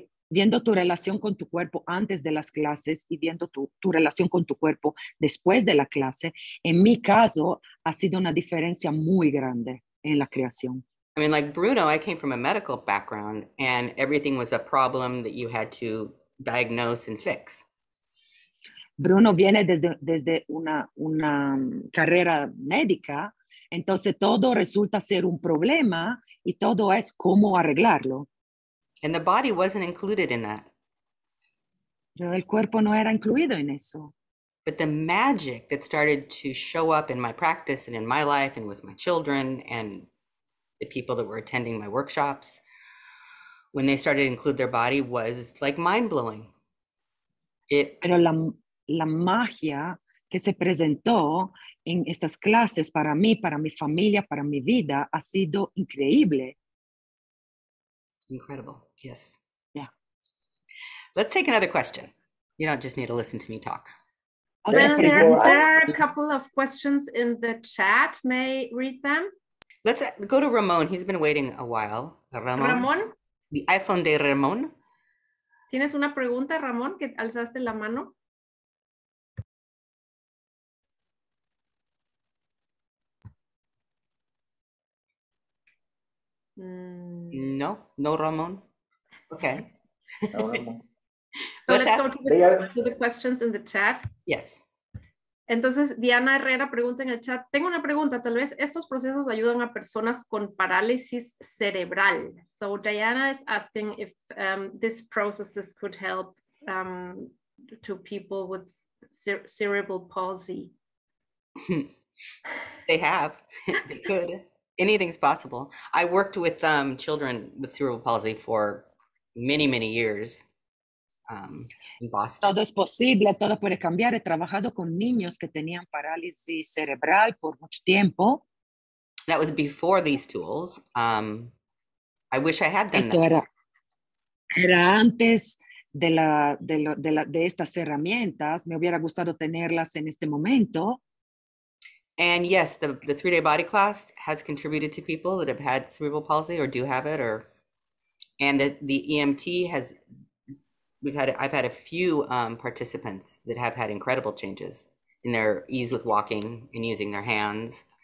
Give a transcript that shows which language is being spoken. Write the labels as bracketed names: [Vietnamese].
[Spanish] Viendo tu relación con tu cuerpo antes de las clases y viendo tu relación con tu cuerpo después de la clase, en mi caso ha sido una diferencia muy grande en la creación. [English] I mean, like Bruno, I came from a medical background and everything was a problem that you had to diagnose and fix. [Spanish] Bruno viene desde una carrera médica, entonces todo resulta ser un problema y todo es cómo arreglarlo. [English] And the body wasn't included in that. [Spanish] Pero el cuerpo no era incluido en eso. [English] But the magic that started to show up in my practice and in my life and with my children and the people that were attending my workshops, when they started to include their body, was like mind-blowing. [Spanish] Pero la magia que se presentó en estas clases para mí, para mi familia, para mi vida, ha sido increíble. [English] Incredible, yes. Yeah. Let's take another question. You don't just need to listen to me talk. Well, there are a couple of questions in the chat. May I read them? Let's go to Ramon. He's been waiting a while. Ramón. The iPhone [Spanish] de [English] Ramón. [Spanish] ¿Tienes una pregunta, Ramón, que alzaste la mano? [English] No, Ramón. Okay. No, Ramón. So let's go to the questions in the chat. Yes. [Spanish] Entonces, Diana Herrera pregunta en el chat, tengo una pregunta, tal vez estos procesos ayudan a personas con parálisis cerebral. [English] So Diana is asking if these processes could help to people with cerebral palsy. They have, they could. Anything's possible. I worked with children with cerebral palsy for many, many years. In Boston. [Spanish] Todo es posible, todo puede cambiar. He trabajado con niños que tenían parálisis cerebral por mucho tiempo. [English] That was before these tools. I wish I had done [Spanish] Esto [English] that. [Spanish] Era antes de estas herramientas. Me hubiera gustado tenerlas en este momento. [English] And yes, the 3-day body class has contributed to people that have had cerebral palsy or do have it, and the EMT has. I've had a few participants that have had incredible changes in their ease with walking and using their hands.